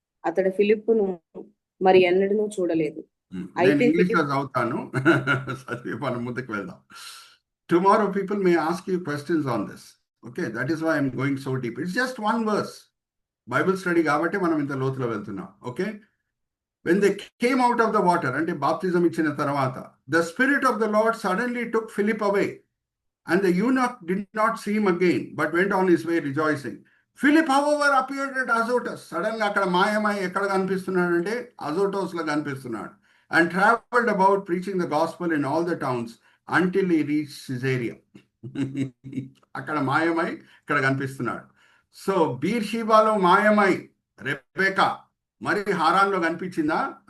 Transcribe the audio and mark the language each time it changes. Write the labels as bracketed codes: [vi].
[te] అతడు ఫిలిప్పును మరి ఎన్నడూ చూడలేదు. నేను అయితే ఇంగ్లీష్లో చదువుతాను. సరే, మనం ముందుకు వెళ్దాం. [en] Tomorrow people may ask you questions on this. Okay, that is why I'm going so deep. It's just one verse. [te] Bible study కాబట్టి మనం ఇంత లోతులో వెళ్తున్నాం. [en] okay, when they came out of the water, [te] అంటే బాప్తిజం ఇచ్చిన తర్వాత, [en] the spirit of the Lord suddenly took Philip away, and the eunuch did not see him again, but went on his way rejoicing. Philip, however, appeared at Azotus. [te] Sudden గా అక్కడ మాయమై ఎక్కడ కనిపిస్తున్నాడు అంటే అజోటోస్ లో కనిపిస్తున్నాడు. [en] And traveled about preaching the gospel in all the towns until he reached Caesarea. [te] అక్కడ మాయమై ఇక్కడ కనిపిస్తున్నాడు. సో బీర్షీబాలో మాయమై రెబెకా మరి హారాన్లో కనిపించిందా?